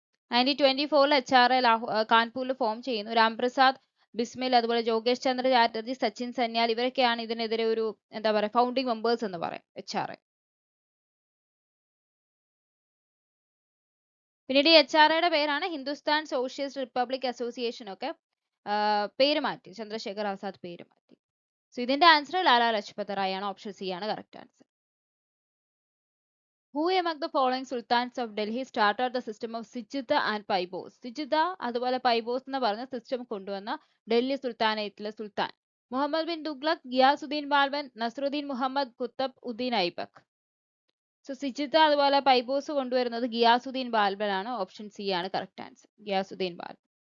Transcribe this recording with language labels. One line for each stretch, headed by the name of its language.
Malayalam: 1924 HRA കാൺപൂരിൽ form ചെയ്യുന്നു. രാംപ്രസാദ് ബിസ്മിൽ, അതുപോലെ ജോഗേഷ് ചന്ദ്ര ചാറ്റർജി, സച്ചിൻ സന്യാൽ, ഇവരൊക്കെയാണ് ഇതിനെതിരെ ഒരു എന്താ പറയുക ഫൗണ്ടിങ് മെമ്പേഴ്സ് എന്ന് പറയാം HRA. പിന്നീട് ഈ HRAയുടെ പേരാണ് ഹിന്ദുസ്ഥാൻ സോഷ്യലിസ്റ്റ് റിപ്പബ്ലിക് അസോസിയേഷൻ ഒക്കെ പേര് മാറ്റി, ചന്ദ്രശേഖർ ആസാദ് പേര് മാറ്റി. സോ ഇതിന്റെ ആൻസർ ലാലാ ലജ്പത് റായ് ആണ്. ഓപ്ഷൻ സി ആണ് correct answer.
English: Who among the following sultans of Delhi started the system of sijda and paibos?
Malayalam: Sijitha അതുപോലെ പൈബോസ് എന്ന് പറഞ്ഞ സിസ്റ്റം കൊണ്ടുവന്ന ഡൽഹി സുൽത്താനേറ്റിലെ സുൽത്താൻ? മുഹമ്മദ് ബിൻ തുഗ്ലക്, ഗിയാസുദ്ദീൻ ബാൽബൻ, നസറുദ്ദീൻ മുഹമ്മദ്, കുത്തബ് ഉദ്ദീൻ ഐബക്. സോ സിജിത അതുപോലെ പൈബോസ് കൊണ്ടുവരുന്നത് ഗിയാസുദ്ദീൻ ബാൽബൻ ആണ്. ഓപ്ഷൻ സി ആണ് കറക്റ്റ് ആൻസർ, ഗിയാസുദ്ദീൻ ബാൽബൻ.